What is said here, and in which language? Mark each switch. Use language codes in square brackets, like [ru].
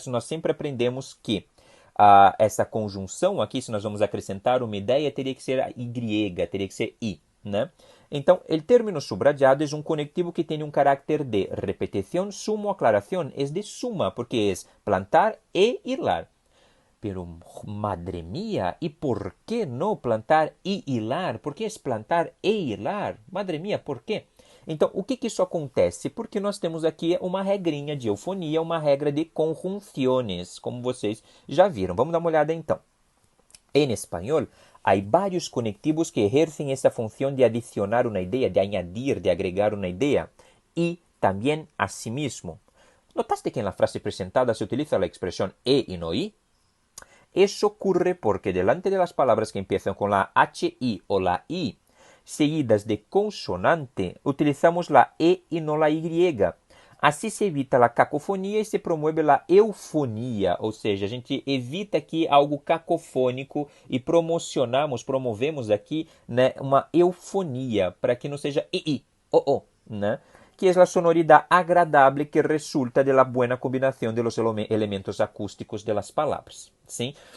[pt] Se nós sempre aprendemos que essa conjunção aqui, se nós vamos acrescentar uma ideia, teria que ser a y, teria que ser i, né? Então, o [es] término subrayado [pt] é um conectivo que tem um carácter de repetição, suma ou aclaração. É de suma, porque é plantar e hilar. [es] Pero, madre mía, ¿y por qué no plantar y hilar? [pt] ¿Por que é plantar e hilar? [es] Madre mía, [pt] por quê? Então, o que isso acontece? Porque nós temos aqui uma regrinha de eufonia, uma regra de conjunções, como vocês já viram. Vamos dar uma olhada então. Em espanhol, há vários conectivos que exercem essa função de adicionar uma ideia, de añadir, de agregar uma ideia, e também asimismo. [es] ¿Notaste que en la frase presentada se utiliza la expresión e no i? Eso ocurre porque delante de las palabras que empiezan con la HI o la I, seguidas de consonante, utilizamos la E y no la Y. [pt] Assim se evita a cacofonia e se promove a eufonia, ou seja, a gente evita aqui algo cacofônico e promovemos aqui, né, uma eufonia, para que não seja i, o, né? Que é a sonoridade agradável que resulta da boa combinação [es] de los elementos acústicos de las [pt] palavras. Sim?